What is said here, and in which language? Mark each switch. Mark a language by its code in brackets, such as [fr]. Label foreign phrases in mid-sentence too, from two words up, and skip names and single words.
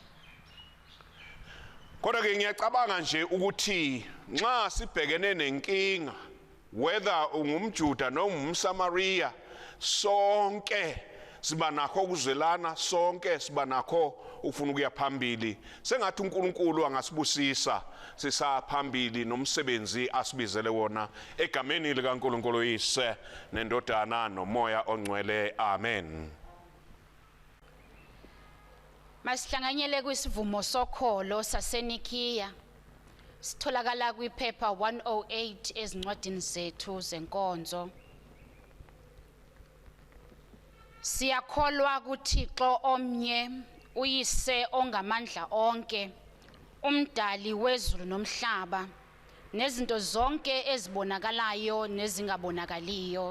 [zu] Kodwa ke ngiyacabanga nje ukuthi nxa sibhekene nenkinga whether ungumJuda noma umSamaria, sonke siba nakho ukuzwelana, sonke siba nakho ufuna ukuya phambili. Sengathi uNkulunkulu angasibusisa sisaphambili nomsebenzi asibizele wona egameni likaNkulunkulu yise nendodana nomoya ongcwele. Amen. Masihlanganyele kwisivumo sokholo saseNikiya. Sitholakala kwiphepha 108 ezincwadini zethu zenkonzo. [xh] Siyakholwa kuThixo omnye, uyise ongamandla onke, umdali wezulu nomhlaba, nezinto zonke ezibonakalayo nezingabonakaliyo.